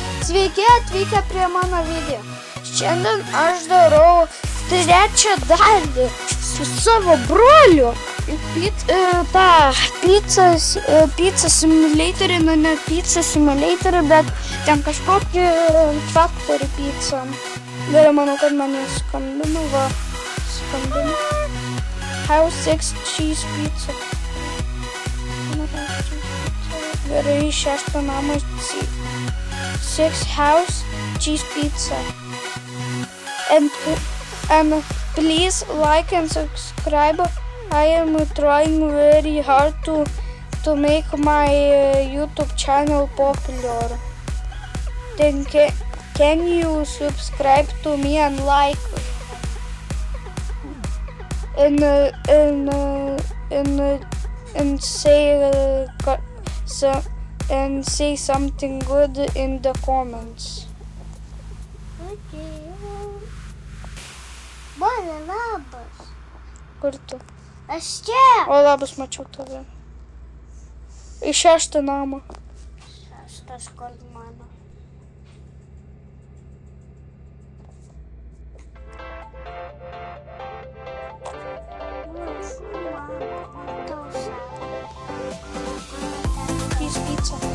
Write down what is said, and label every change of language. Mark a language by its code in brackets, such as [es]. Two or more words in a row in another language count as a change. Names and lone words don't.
[lt] Sveiki atvykę prie mano video. Šiandien aš darau trečią dalį su savo broliu. Pizza simulatorį, nu ne pizza simulatorį, bet ten kažkokį [en] factory pizza. [lt] Gerai, manau, kad mane skambino, va, skambino. [en] House 6 cheese pizza. [lt] Gerai, 6 namas [en] 6 house cheese pizza. And please like and subscribe. I am trying very hard to make my YouTube channel popular. Then can you subscribe to me and like and say something good in the comments. Okay. Bora, [lt] labas. Kur tu? Aš čia. O, labas, mačiau tave. Į 6 namą. 6 kur mano. [en] Cheese pizza.